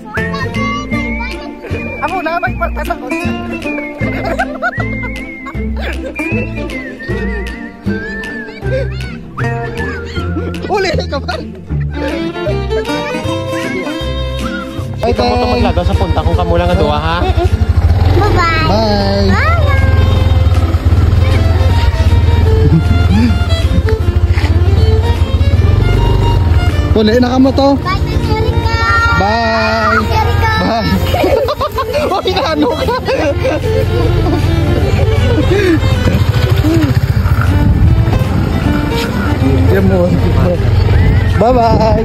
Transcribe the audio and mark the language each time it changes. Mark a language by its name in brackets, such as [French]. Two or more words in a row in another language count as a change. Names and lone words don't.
[Hiligaynon] Ako na, may partas ako. Uli ka ba? Ay, kamu to maglagaw sa punta kung kamo lang nga duwa, ha? Bye-bye! Bye! Uli na ka mo to. Bye, Erika! Bye! Erika! Bye! Uy, naano ka? Bye-bye!